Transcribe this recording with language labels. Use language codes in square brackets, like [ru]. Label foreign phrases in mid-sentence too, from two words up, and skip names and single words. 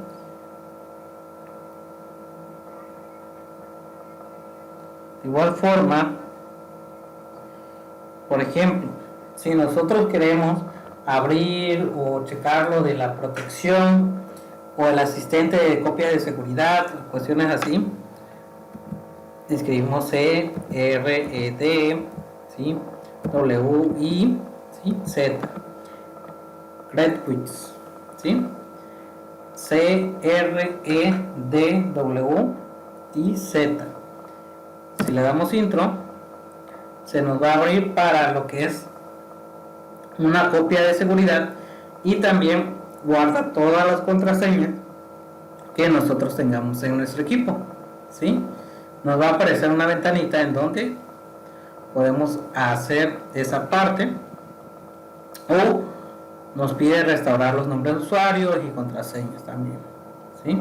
[es] De igual forma, por ejemplo, si nosotros queremos abrir o checar lo de la protección o el asistente de copia de seguridad, cuestiones así, escribimos C, R, E, D, ¿sí? W, I, ¿sí? Z, Redquits, ¿sí? C, R, E, D, W, I, Z. Si le damos intro, se nos va a abrir para lo que es una copia de seguridad y también guarda todas las contraseñas que nosotros tengamos en nuestro equipo, ¿sí? Nos va a aparecer una ventanita en donde podemos hacer esa parte, o nos pide restaurar los nombres de usuarios y contraseñas también, ¿sí?